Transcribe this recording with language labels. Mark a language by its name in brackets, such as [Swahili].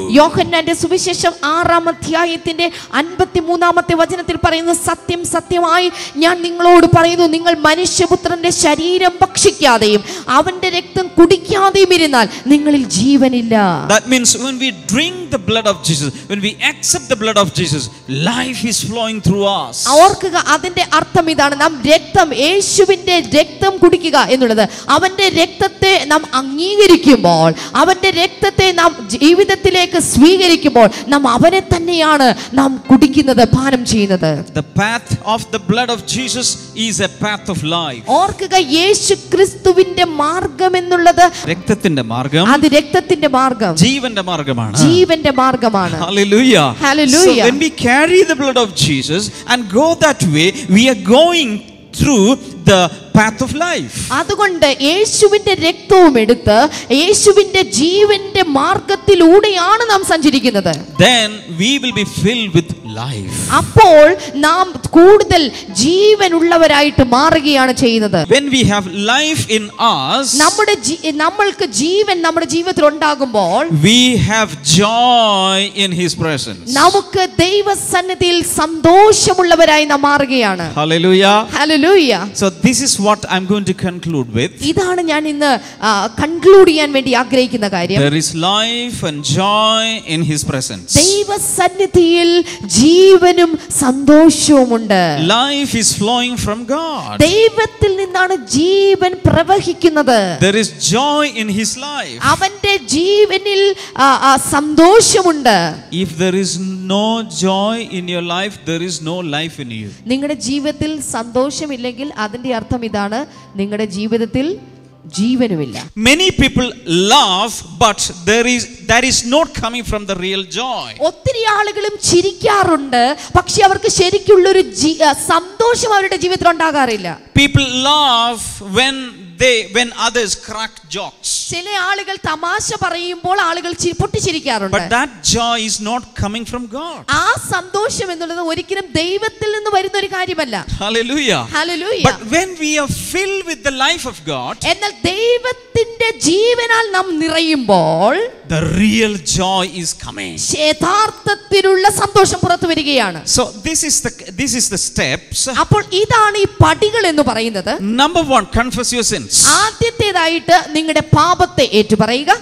[Malayalam] യോഹന്നാന്റെ സുവിശേഷം 6-ാം അധ്യായത്തിന്റെ 53-ാമത്തെ വചനത്തിൽ പറയുന്നു, സത്യം സത്യമായി ഞാൻ നിങ്ങളോട് പറയുന്നു, നിങ്ങൾ മനുഷ്യപുത്രന്റെ ശരീരം ഭക്ഷിക്കാതെയും അവന്റെ രക്തം കുടിക്കാതെയും ഇരുന്നാൽ നിങ്ങളിൽ ജീവനില്ല. [English] That means when we drink the blood of Jesus, when we accept the blood of Jesus, life is flowing through us. [Malayalam] ഓർക്കുക, അതിന്റെ അർത്ഥം ഇതാണ്, നാം യേശുവിന്റെ രക്തം കുടിക്കുക എന്നുള്ളത്. അവന്റെ രക്തത്തെ നാം അംഗീകരിക്കുമ്പോൾ, അവന്റെ രക്തത്തെ നാം ജീവിതത്തിലേക്ക് സ്വീകരിക്കുമ്പോൾ നാം അവനെ തന്നെയാണ് നാം കുടിക്കുന്നത്, പാനം ചെയ്യുന്നത്. [English] The path of the blood of Jesus is a path of life. [Malayalam] ഓർക്കുക, യേശു ക്രിസ്തുവിന്റെ മാർഗം എന്നുള്ളത് രക്തത്തിന്റെ മാർഗം, അത് രക്തത്തിന്റെ മാർഗം, ജീവന്റെ മാർഗമാണ്. ജീവന്റെ മാർഗമാണ്. [English] Hallelujah. Hallelujah. So when we carry the blood of Jesus and go that way, we are going through the path of life. [Malayalam] അതുകൊണ്ട് യേശുവിന്റെ രക്തവും എടുത്ത് യേശുവിന്റെ ജീവന്റെ മാർഗത്തിലൂടെയാണ് നാം സഞ്ചരിക്കുന്നത്. [English] Then we will be filled with life. [Malayalam] അപ്പോൾ നാം കൂടുതൽ ജീവനുള്ളവരായിട്ട് മാറുകയാണ് ചെയ്യുന്നത്. [English] When we have life in us, [Malayalam] നമ്മൾക്ക് ജീവൻ നമ്മുടെ ജീവിതത്തിൽ ഉണ്ടാകുമ്പോൾ [English] we have joy in his presence. [Malayalam] നമുക്ക് ദൈവസന്നിധിയിൽ സന്തോഷമുള്ളവരായി നാം മാറുകയാണ്. [English] Hallelujah. Hallelujah. So this is what I'm going to conclude with. [Malayalam] ഇതാണ് ഞാൻ ഇന്ന് കൺക്ലൂഡ് ചെയ്യാൻ വേണ്ടി ആഗ്രഹിക്കുന്ന കാര്യം. [English] There is life and joy in his presence. [Malayalam] ദൈവസന്നിധിയിൽ ജീവനും സന്തോഷവുമുണ്ട്. [English] Life is flowing from God. [Malayalam] ദൈവത്തിൽ നിന്നാണ് ജീവൻ പ്രവഹിക്കുന്നത്. [English] There is joy in his life. [Malayalam] അവന്റെ ജീവനിൽ സന്തോഷമുണ്ട്. [English] If there is no joy in your life, there is no life in you. [Malayalam] നിങ്ങളുടെ ജീവിതത്തിൽ സന്തോഷമില്ലെങ്കിൽ അതിന്റെ അർത്ഥം ഇതാണ്, നിങ്ങളുടെ ജീവിതത്തിൽ ജീവനുമില്ല. [English] Many people laugh, but that is not coming from the real joy. [Malayalam] ഒത്തിരി ആളുകളും ചിരിക്കാറുണ്ട്, പക്ഷെ അവർക്ക് ശരിക്കുള്ളൊരു സന്തോഷം അവരുടെ ജീവിതത്തിൽ ഉണ്ടാകാറില്ല. [English] People laugh when others crack jokes. [Malayalam] ചില ആളുകൾ തമാശ പറയുമ്പോൾ ആളുകൾ പൊട്ടിച്ചിരിക്കാറുണ്ട്. [English] But that joy is not coming from God. [Malayalam] ആ സന്തോഷം എന്നുള്ളത് ഒരിക്കലും ദൈവത്തിൽ നിന്ന് വരുന്ന ഒരു കാര്യമല്ല. [English] Hallelujah. Hallelujah. But when we are filled with the life of God, [Malayalam] എന്നാൽ ദൈവത്തിന്റെ ജീവനാൽ നാം നിറയുമ്പോൾ [English] the real joy is coming. [Malayalam] യഥാർത്ഥത്തിലുള്ള സന്തോഷം പുറത്തു വരികയാണ്. [English] So this is the steps. [Malayalam] അപ്പോൾ ഇതാണ് ഈ പടികൾ എന്ന് പറയുന്നത്. [English] Number 1, confess your sins. [Malayalam] ആദ്യത്തേതായിട്ട് നിങ്ങളുടെ പാപത്തെ ഏറ്റുപറയുക.